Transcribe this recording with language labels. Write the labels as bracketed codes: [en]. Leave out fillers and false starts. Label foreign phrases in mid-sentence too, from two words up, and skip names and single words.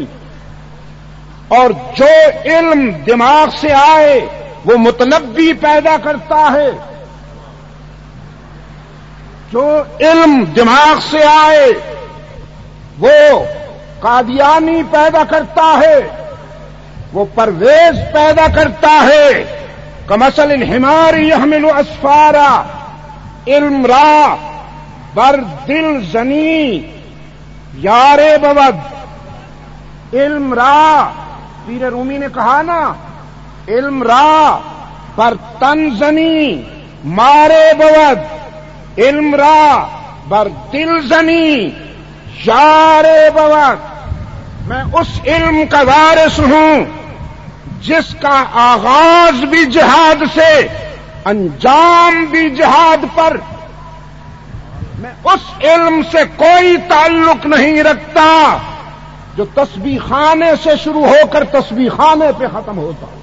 [ur] اور جو علم دماغ سے آئے وہ متنبی پیدا کرتا ہے، جو علم دماغ سے آئے وہ قادیانی پیدا کرتا ہے، وہ پرویز پیدا کرتا ہے۔ [ar] کمثل الحمار یحمل اسفارا، [fa] علم را بر دل زنی یار بود۔ علم را، [ur] پیر رومی نے کہا نا، [fa] علم را بر تن زنی مارے بود، علم را بر دل زنی یار بود۔ [ur] میں اس علم کا وارث ہوں جس کا آغاز بھی جہاد سے، انجام بھی جہاد پر، میں اس علم سے کوئی تعلق نہیں رکھتا جو تسبیح خانے سے شروع ہو کر تسبیح خانے پہ ختم ہوتا.